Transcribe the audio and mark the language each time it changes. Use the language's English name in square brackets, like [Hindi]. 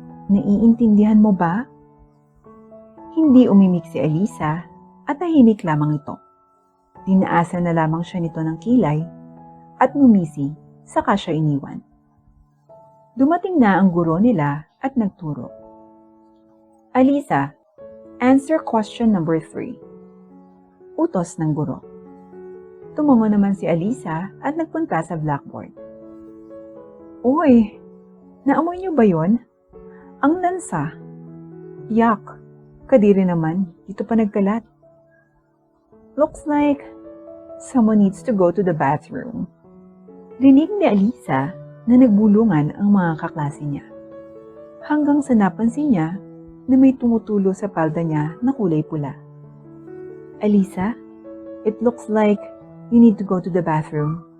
[Filipino] Naiintindihan mo ba? Hindi umimik si Alisa at tahimik lamang ito. Dinaasan na lamang siya nito ng kilay at ngumisi saka siya iniwan. Dumating na ang guro nila at nagturo. [English] Alisa, answer question number 3. [Filipino] Utos ng guro. Tumango naman si Alisa at nagpunta sa blackboard. Uy, naamoy niyo ba yon? Ang lansa. Yak, kadiri naman, dito pa nagkalat. [English] Looks like someone needs to go to the bathroom. [Filipino] Rinig ni Alisa na nagbulungan ang mga kaklase niya. Hanggang sa napansin niya na may tumutulo sa palda niya na kulay pula. [English] Alisa, it looks like you need to go to the bathroom.